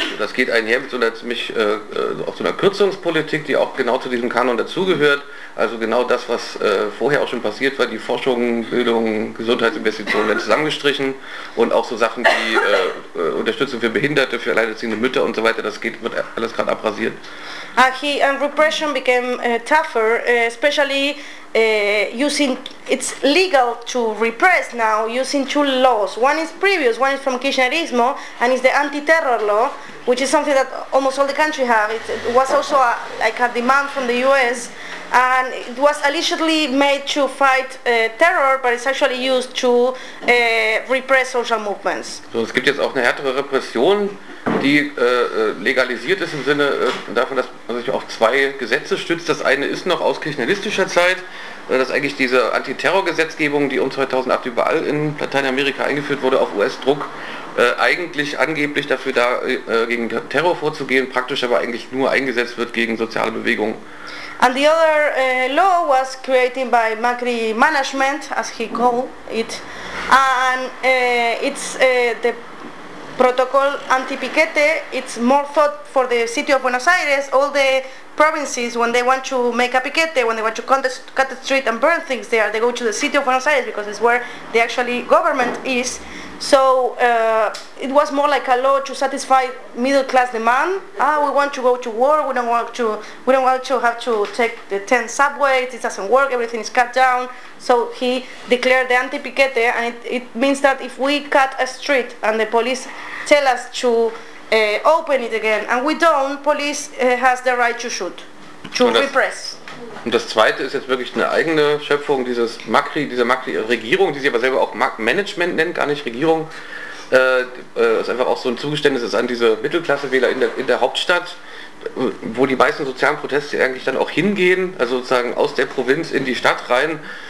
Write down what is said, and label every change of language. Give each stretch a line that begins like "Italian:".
German: Das geht einher mit so einer ziemlich auch so einer Kürzungspolitik, die auch genau zu diesem Kanon dazugehört. Also genau das, was vorher auch schon passiert war, die Forschung, Bildung, Gesundheitsinvestitionen werden zusammengestrichen und auch so Sachen wie Unterstützung für Behinderte, für alleinerziehende Mütter und so weiter, das geht, wird alles gerade abrasiert.
English: He and repression became tougher, especially using, it's legal to repress now using two laws. One is previous, one is from Kirchnerismo, and is the anti-terror law, which is something that almost all the country have. It was also like a demand from the US, and it was allegedly made to fight terror, but it's actually used to repress social movements.
German: So, es gibt jetzt auch eine härtere Repression, die legalisiert ist im Sinne davon, dass man sich auf zwei Gesetze stützt. Das eine ist noch aus kirchnerlistischer Zeit, dass eigentlich diese Antiterrorgesetzgebung, die um 2008 überall in Lateinamerika eingeführt wurde, auf US-Druck, eigentlich angeblich dafür da, gegen Terror vorzugehen, praktisch aber eigentlich nur eingesetzt wird gegen soziale Bewegungen.
English: And the other law was created by Macri Management, as he called it, and it's the protocol anti-piquete. It's more thought for the city of Buenos Aires, all the provinces, when they want to make a piquete, when they want to cut the street and burn things there, they go to the city of Buenos Aires because it's where the actually government is. So it was more like a law to satisfy middle class demand. Ah, we want to go to war, we don't want to have to take the 10 subways, it doesn't work, everything is cut down. So he declared the anti-piquete, and it means that if we cut a street and the police tell us to open it again, and we don't, police has the right to shoot, to repress.
German: Und das zweite ist jetzt wirklich eine eigene Schöpfung dieses Macri, dieser Macri-Regierung, die sie aber selber auch Management nennt, gar nicht Regierung. Ist einfach auch so ein Zugeständnis ist an diese Mittelklasse-Wähler in der Hauptstadt, wo die meisten sozialen Proteste eigentlich dann auch hingehen, also sozusagen aus der Provinz in die Stadt rein.